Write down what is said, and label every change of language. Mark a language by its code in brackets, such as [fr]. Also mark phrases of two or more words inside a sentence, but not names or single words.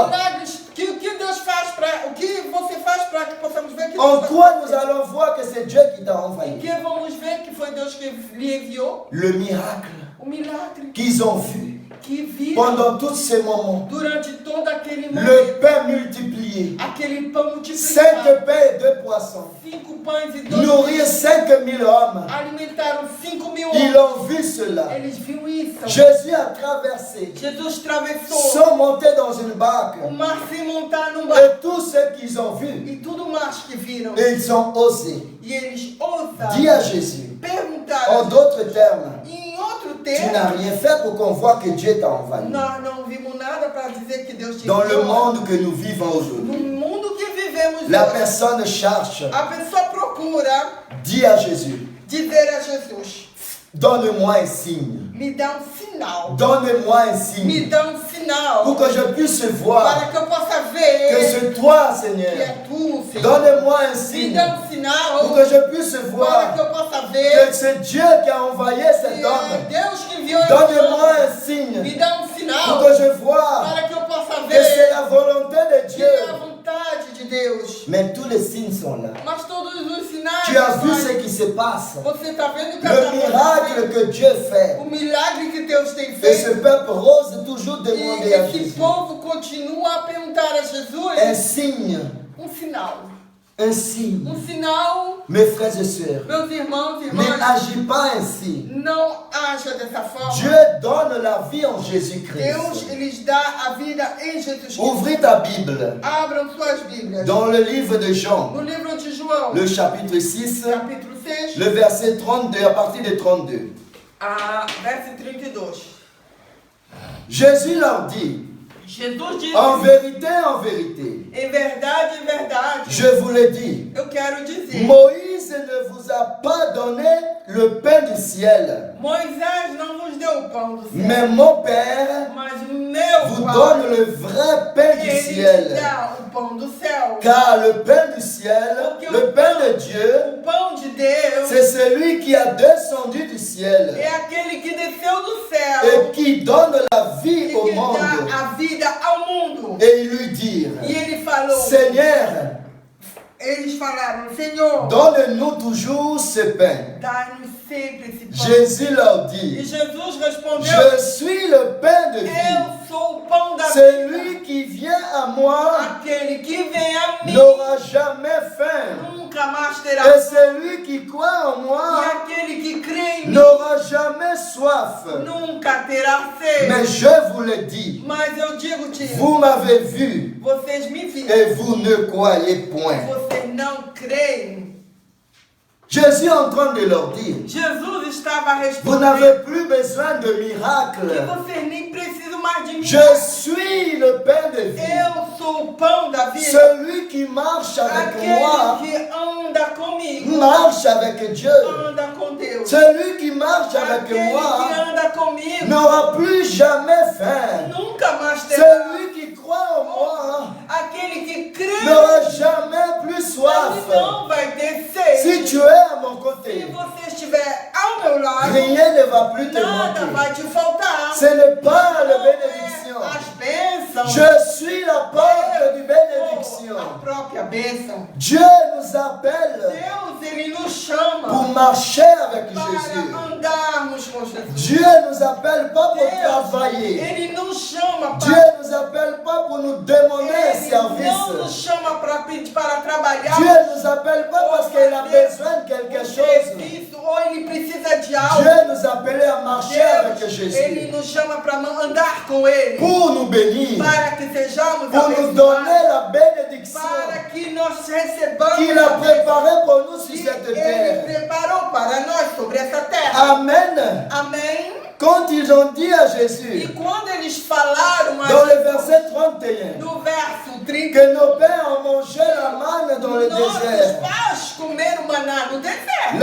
[fr] toi? [pt] milagres, que Deus faz para, o que você faz para que possamos ver que [fr] En [pt] Deus [fr] quoi [pt] faz? [fr] nous allons voir que c'est Dieu qui t'a [pt] Em [fr] envoyé? [pt] que vamos ver que foi Deus que lhe enviou? [fr] Le miracle [pt] O milagre [fr] qu'ils ont vu [pt] que viram [fr] pendant tous ces moments. [pt] durante todo aquele momento. [fr] Le pain multiplié. [pt] Aquele pão 5 multiplicado. [fr] pains et 2 poissons. [pt] 5 pães e 2 [fr] Nourrir 5000 hommes. [pt] alimentaram 5.000 [fr] Ils [pt] homens. [fr] ont vu cela. [pt] Eles viram isso. [fr] Jésus a traversé, [pt] Jesus atravessou [fr] sont montés dans une barque. [pt] o mar sem montar num barco. [fr] Et tous ceux qu'ils ont vus, [pt] E tudo mais que viram. [fr] et ils ont osé [pt] E eles [fr] dire [pt] ousaram [fr] à Jésus, [pt] perguntar. [fr] en d'autres termes, [pt] Em outro [fr] tu [pt] termo, [fr] n'as rien fait pour qu'on voit que Dieu t'a envahi. [pt] nós não vimos nada para dizer que Deus te [fr] Dans le [pt] enviou. [fr] monde que nous vivons aujourd'hui, [pt] No mundo que vivemos [fr] la [pt] hoje, [fr] personne cherche, [pt] a pessoa procura [fr] dit à Jésus, [pt] dizer a Jesus: [fr] Donne-moi un signe. [pt] Me dá sinal. [fr] Donne-moi un [pt] Me [fr] signe. [pt] dá sinal. [fr] Pour que je puisse [pt] Para [fr] voir [pt] que eu possa [fr] que [pt] ver [fr] c'est toi, [pt] que [fr] Seigneur. [pt] é tu, Senhor. [fr] Donne-moi un [pt] Me [fr] signe. [pt] dá sinal. [fr] Pour que je puisse [pt] Para [fr] voir [pt] que eu possa [fr] que [pt] ver [fr] c'est Dieu qui a envoyé [pt] que [fr] cet [pt] é [fr] homme. [pt] Deus que enviou esse [fr] Donne-moi [pt] homem. [fr] un signe. [pt] Me dá [fr] Pour [pt] sinal. [fr] que je vois [pt] Para que eu possa [fr] que c'est [pt] ver [fr] la volonté de [pt] que [fr] Dieu. [pt] é a vontade de Deus. [fr] Mais tous les signes sont là. [pt] Mas todos os sinais. [fr] Tu as vu [pt] mas [fr] ce qui se passe. [pt] Você está vendo o que [fr] Le [pt] está [fr] miracle [pt] acontecendo? [fr] que Dieu fait. [pt] O milagre que Deus tem [fr] Et ce [pt] feito. [fr] peuple ose toujours [pt] E [fr] demander à [pt] esse [fr] Jésus [pt] povo continua a perguntar a Jesus [fr] un signe. [pt] sinal. [fr] Un signe. [pt] Sinal, [fr] Mes frères et sœurs, [pt] meus irmãos e [fr] ne [pt] irmãs, [fr] agis pas ainsi. [pt] não haja dessa forma. [fr] Dieu donne la vie en Jésus-Christ. [pt] Deus, Ele dá a vida em Jesus Cristo. [fr] Ouvrez ta Bible [pt] Abram suas Bíblias. [fr] dans le livre de Jean, [pt] No livro de João, [fr] le chapitre 6, [pt] capítulo 6, [fr] le verset 32, à partir de 32. [pt] verso 32. [fr] Jésus leur dit, [pt] Jesus disse, [fr] en vérité, [pt] em verdade, [fr] je vous le dis, [pt] eu quero dizer, [fr] Moïse ne vous a pas donné le pain du ciel, [pt] Moisés não vos deu o pão do céu, [fr] mais mon Père [pt] mas o meu [fr] vous [pt] Pai, [fr] donne le vrai pain du [pt] Ele te [fr] ciel. [pt] dá o pão do céu. [fr] Car le pain du ciel, le pain de Dieu, [pt] O pão de Deus [fr] c'est celui qui a descendu du ciel [pt] é aquele que desceu do céu [fr] et qui donne la vie [pt] e [fr] au [pt] que [fr] monde. [pt] dá a vida ao mundo. [fr] Et ils lui dirent, [pt] E ele falou, [fr] Seigneur, [pt] eles falaram, Senhor, [fr] donne-nous toujours ce pain. [pt] dá-nos sempre esse pão. [fr] Jésus leur [pt] E [fr] dit, [pt] Jesus respondeu, [fr] je suis le pain de vie. [pt] eu sou o pão da vida. [fr] Celui qui vient à moi [pt] Aquele que vem a mim [fr] n'aura jamais faim. [pt] nunca mais terá [fr] Et [pt] fome. [fr] celui qui croit en [pt] E [fr] moi [pt] aquele que crê em mim [fr] n'aura jamais soif. [pt] nunca terá sede. [fr] Mais je vous le dis, [pt] Mas eu digo-te, [fr] vous m'avez vu [pt] vocês me viram, [fr] et vous ne croyez point. [pt] vocês não creem. [fr] Jésus est en train de leur dire, [pt] Jesus estava [fr] vous [pt] respondendo [fr] n'avez plus besoin de [pt] que [fr] miracles. [pt] vocês nem precisam mais de mim. [fr] Je suis le pain de vie. [pt] Eu sou o pão da vida. [fr] Celui qui marche avec moi [pt] Aquele que anda comigo, [fr] marche avec Dieu. [pt] anda com Deus. [fr] Celui qui marche avec [pt] Aquele [fr] moi [pt] que anda comigo, [fr] n'aura plus jamais faim. [pt] nunca mais terá. [fr] Celui qui croit en moi [pt] Aquele que crê, [fr] n'aura jamais plus soif. [pt] ele não vai ter sede. [fr] Si tu es à mon [pt] Se [fr] côté, [pt] você estiver ao meu lado, [fr] rien ne va plus te [pt] nada [fr] manquer. [pt] vai te faltar. [fr] Ce n'est pas la [pt] Não é [fr] bénédiction. [pt] as bênçãos. [fr] Je suis la porte de [pt] Eu [fr] bénédiction. [pt] sou a própria bênção. [fr] Dieu nous appelle [pt] Deus, Ele nos chama [fr] pour marcher avec [pt] para [fr] Jésus. [pt] andarmos com Jesus. [fr] Dieu nous appelle pas pour [pt] Deus, [fr] travailler. [pt] Ele nos chama [fr] Dieu [pt] para... [fr] nous appelle pas pour nous demander un [pt] Ele não nos [fr] service. [pt] chama para pedir, para trabalhar. [fr] Dieu nous appelle pas parce qu'il a besoin de quelque chose. [pt] Serviço, ou Ele precisa de algo. [fr] Dieu nous appelait à marcher avec [pt] Deus, Ele [fr] Jésus [pt] nos chama para andar com Ele. [fr] pour nous bénir, [pt] Para que sejamos [fr] pour nous [pt] abençoados. [fr] donner la bénédiction [pt] Para que nós recebamos [fr] qu'il a [pt] a bênção [fr] préparée pour nous sur [pt] que [fr] cette [pt] Ele [fr] terre. [pt] preparou para nós sobre essa terra. [fr] Amen. [pt] Amém? [fr] Quand ils ont dit à [pt] E [fr] Jésus, [pt] quando eles falaram [fr] dans le [pt] a [fr] verset 31, [pt] no verso 30, [fr] que nos pères ont mangé la manne dans le [pt] nossos [fr] désert, [pt] pais comeram maná no deserto.